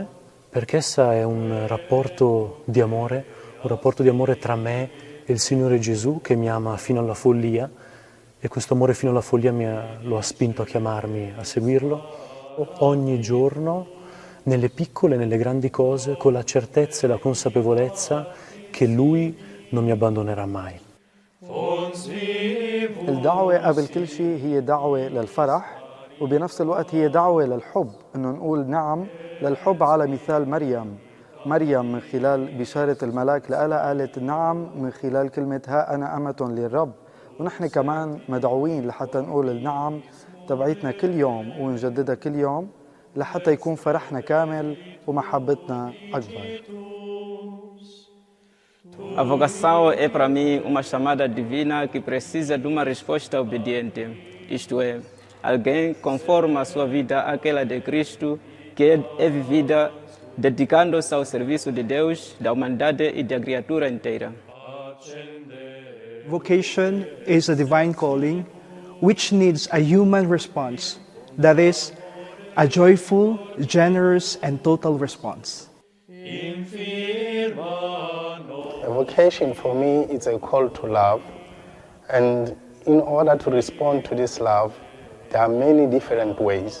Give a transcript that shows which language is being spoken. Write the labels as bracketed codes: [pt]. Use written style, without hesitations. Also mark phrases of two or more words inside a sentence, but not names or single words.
[it] perché essa è un rapporto di amore tra me e il Signore Gesù che mi ama fino alla follia, e questo amore fino alla follia lo ha spinto a chiamarmi a seguirlo ogni giorno, nelle piccole e nelle grandi cose, con la certezza e la consapevolezza che Lui non mi abbandonerà mai. [ar] الدعوة قبل كل شيء هي دعوة للفرح، وبنفس الوقت هي دعوة للحب، إنه نقول نعم للحب على مثال مريم من خلال بشارة الملاك لها قالت نعم من خلال كلمة ها أنا أمة للرب، ونحن كمان مدعوين لحتى نقول النعم تبعيتنا كل يوم ونجددها كل يوم لحتى يكون فرحنا كامل ومحبتنا أكبر. [pt] A vocação é para mim uma chamada divina que precisa de uma resposta obediente, isto é, alguém conforme a sua vida àquela de Cristo, que é vivida dedicando-se ao serviço de Deus, da humanidade e da criatura inteira. [en] Vocation is a divine calling which needs a human response, that is, a joyful, generous and total response. A vocation for me is a call to love, and in order to respond to this love, there are many different ways.